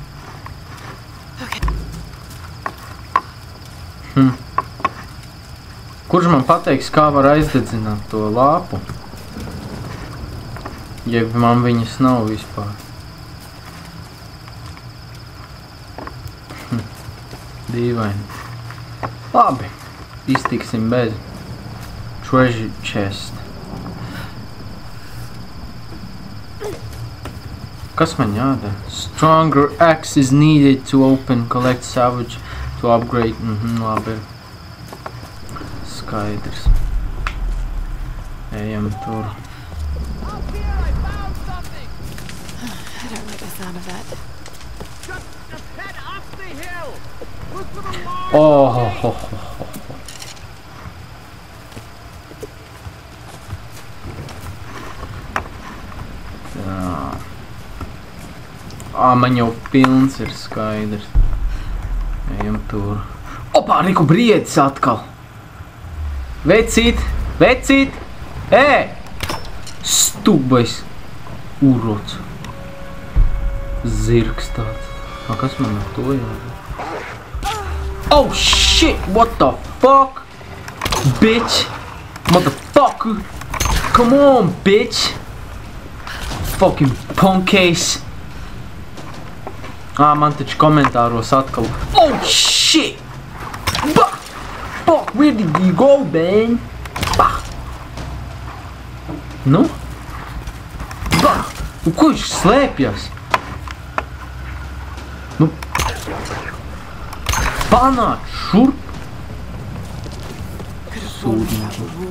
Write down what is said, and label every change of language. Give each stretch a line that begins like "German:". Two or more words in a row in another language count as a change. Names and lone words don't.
Latvian: Kurš man pateiks, kā var aizdedzināt to lāpu? Ja man viņas nav vispār. Dīvaini. Labi. iztiksim bez
English: treasure chest.
Latvian: Kas man jādara?
English: Stronger axe is needed to open, collect salvage to upgrade.
Latvian: Labi. Skaidrs. Ejam tur.
English: I don't like the sound of that. Just head up the hill. Look for the large Oh.
Latvian: Man jau pilns ir skaidrs. Ejam tur. Opā, Riku briedis atkal. Vecīt! Stubais urots. Zirgs tāds. Kas man ar to jādara?
English: Oh shit! What the fuck? Bitch! Motherfucker! Come on, bitch! Fucking punkcase!
Latvian: Man taču komentāros atkal.
English: Oh shit! Bah! Fuck, where did you go, man?
Latvian: Bah! Nu? Bah! Ko viņš slēpjas? Nu? Panāc šurp! Sūdīgi.